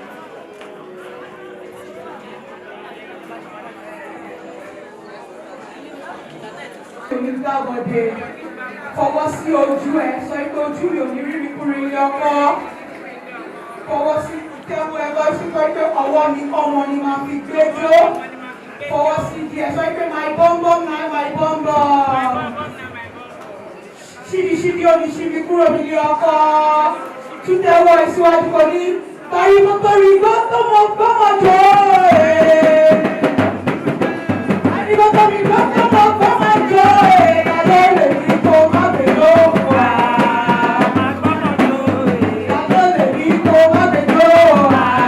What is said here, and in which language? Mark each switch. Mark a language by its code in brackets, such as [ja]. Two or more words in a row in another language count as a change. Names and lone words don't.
[yo] Onígbàgbọ́dé fọwọ́ sí ojú ẹ̀ sọ pé ojú mi ò ní rí mi kúrò ilé ọkọ. Fọwọ́ sí tẹ́wọ́ ẹ lọ sí pé ọwọ́ mi ọmọ ni máa fi gbé jó. Fọwọ́ sí díẹ̀ sọ pé [pcm] my bum bum na my bum bum. [yo] Ṣíbi ó ní ṣíbi kúrò nílé ọkọ. Tún tẹ́wọ́ ẹ síwájú kò ní pariwo gbọ́mọ jọ ẹ̀. Pariwo gbọ́mọ jọ ẹ̀. Kálọ́ lè ní kó má bè lóko à. Kálọ́ lè ní kó má bè lóko à.